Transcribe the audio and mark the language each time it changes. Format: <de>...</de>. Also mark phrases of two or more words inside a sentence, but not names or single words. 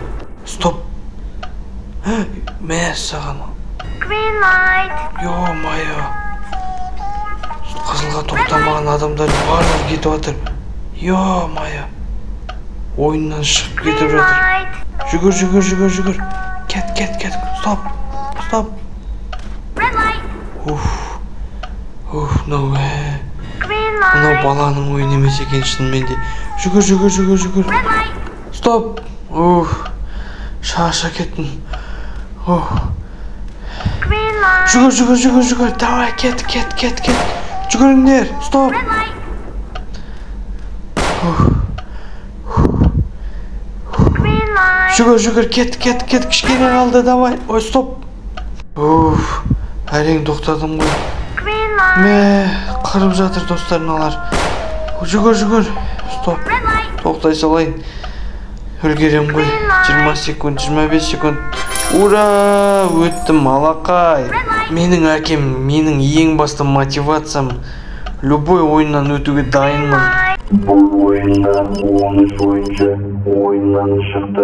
<kk>Стоп. Мә, саған.</kk> <en>Green light.</en> <ru>Йо-майо.</ru> <kk>Қызылға тоқтамаған адамдар барлығы кетіп жатыр.</kk> <ru>Йо-майо.</ru> <kk>Ойыннан шығып кетіп жатыр. Жүгір. Кет. Стоп.</kk> <en>Red light.</en> <kk>Мынау</kk> <en>Green</en> <kk>мынау</kk> <en>light.</en> <kk>баланың ойын емес екен шынымен де. Жүгір.</kk> <en>Red light.</en> <kk>Стоп. Шаша кеттім.</kk> <en>Green light.</en> <kk>Жүгір. Давай, кет. Жүгіріңдер. Стоп.</kk> <en>Red light. Green light.</en> <kk>Жүгір. Кет. Кішкене қалды, давай. Ой, стоп. Әрең тоқтадым ғой.</kk> <en>Green light.</en> <kk>Мә, қырып жатыр достар мыналар. Жүгір. Стоп.</kk> <en>Red light.</en> <kk>Тоқтай салайын. Үлгерем ғой. 20 секунд, 25 секунд. Ура! Өттім, алақай. Менің әкем, менің ең басты мотивациям. Любой ойыннан өтуге дайынмын. Бұл ойында 13 ойыншы ойыннан шықты.</kk>